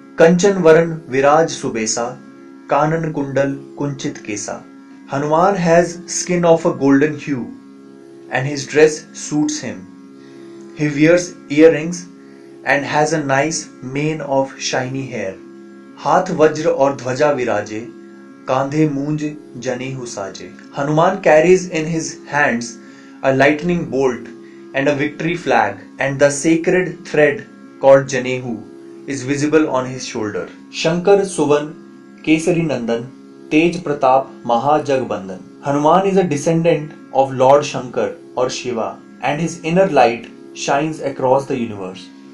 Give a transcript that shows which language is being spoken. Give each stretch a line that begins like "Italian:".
Awadhi: Kanchan Varan Viraj Subesa, Kanan Kundal Kunchit Kesa.
English: Hanuman has skin of a golden hue, and his dress suits him. He wears earrings and has a nice mane of shiny hair.
Awadhi: हाथ वज्र और ध्वजा विराजे, कांधे मूंज जनेऊ साजे.
English: Hanuman carries in his hands a lightning bolt and a victory flag, and the sacred thread called Janehu is visible on his shoulder.
Awadhi: Shankar Suvan Kesari Nandan Tej Pratap Mahajagbandan.
English: Hanuman is a descendant of Lord Shankar or Shiva, and his inner light shines across the universe.